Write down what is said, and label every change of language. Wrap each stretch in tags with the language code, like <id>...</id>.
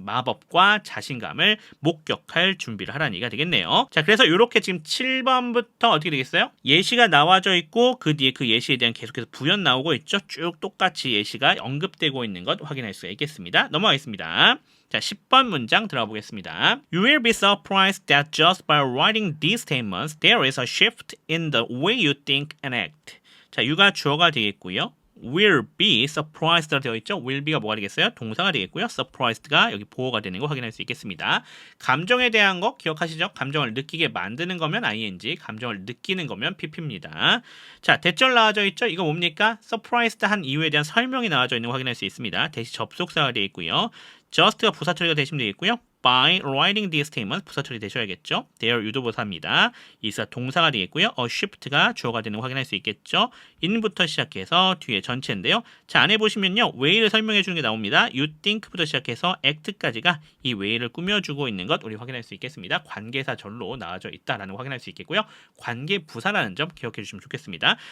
<ko>마법과 자신감을 목격할 준비를 하라는 얘기가 되겠네요. 자, 그래서 이렇게 지금 7번부터 어떻게 되겠어요? 예시가 나와져 있고 그 뒤에 그 예시에 대한 계속해서 부연 나오고 있죠. 쭉 똑같이 예시가 언급되고 있는 것 확인할 수가 있겠습니다. 넘어가겠습니다. 자, 10번 문장 들어가 보겠습니다.</ko> <en>You will be surprised that just by writing these statements, there is a shift in the way you think and act.</en> <ko>자, you가 주어가 되겠고요. will be surprised가 되어 있죠. will be가 뭐가 되겠어요? 동사가 되겠고요. surprised가 여기 보호가 되는 거 확인할 수 있겠습니다. 감정에 대한 거 기억하시죠? 감정을 느끼게 만드는 거면 ing, 감정을 느끼는 거면 pp입니다. 자, 대절 나와져 있죠? 이거 뭡니까? surprised 한 이유에 대한 설명이 나와져 있는 거 확인할 수 있습니다. 대시 접속사가 되어 있고요. just가 부사 처리가 되시면 되겠고요.</ko> <en>by writing these statements</en> <ko>부사 처리 되셔야겠죠. there 유도부사입니다. 이사 동사가 되겠고요. shift가 주어가 되는 거 확인할 수 있겠죠. in부터 시작해서 뒤에 전체인데요. 자, 안에 보시면요. way를 설명해 주는 게 나옵니다. you think부터 시작해서 act까지가 이 way를 꾸며주고 있는 것 우리 확인할 수 있겠습니다. 관계사절로 나와져 있다라는 거 확인할 수 있겠고요. 관계부사라는 점 기억해 주시면 좋겠습니다.</ko>